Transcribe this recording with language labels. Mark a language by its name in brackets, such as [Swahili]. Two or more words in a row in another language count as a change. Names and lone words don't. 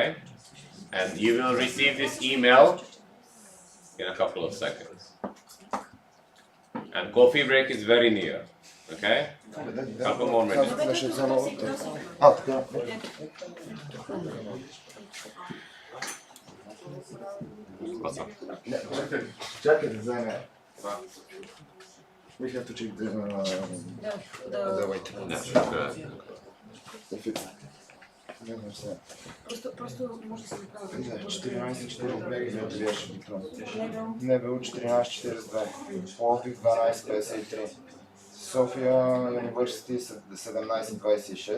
[English] And you will receive this email in a couple of seconds. And coffee break is very near. Okay? Couple more minutes. What's up? [Bulgarian] Чакай да вземе. [English] We have to check the wait. [Bulgarian] Просто може да се направи. 14-42 беше диплом. НБУ 14-42. Пловдив 12-53. София University 17-26.